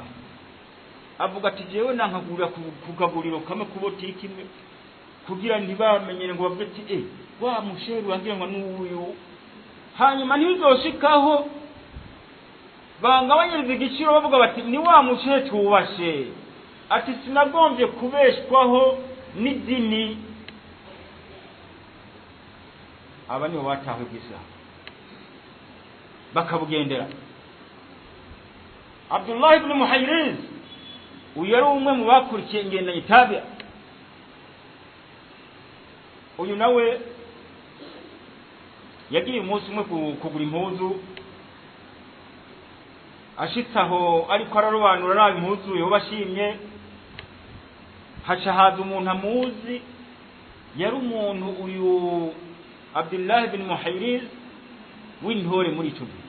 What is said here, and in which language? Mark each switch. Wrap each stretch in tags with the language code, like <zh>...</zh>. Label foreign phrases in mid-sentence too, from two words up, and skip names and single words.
<rn>Avuga ati jewe nankagurira kukaguriro kamwe ku botiki imwe kugira ntibamenyere ngo bavuge ati wa mushehe wangira ngo n'uyu hanyuma ntizoshikaho bangabanyiriza igiciro bavuga bati ni wa mushehe tubashe ati sinagombye kubeshwaho n'idini. Aba nibo batawe bw'Islam bakabugendera. Abdullah ibn Muhayriz uyu yari umwe mu bakurikiye ingendanye Tabi'a. Uyu nawe yagiye umunsi umwe kugura impuzu ashitsaho ariko ararobanura nabi impuzu yo bashimye haca haza umuntu amuzi yari umuntu uyu Abdullah ibn Muhayriz w'intore muri ico gihe.</rn>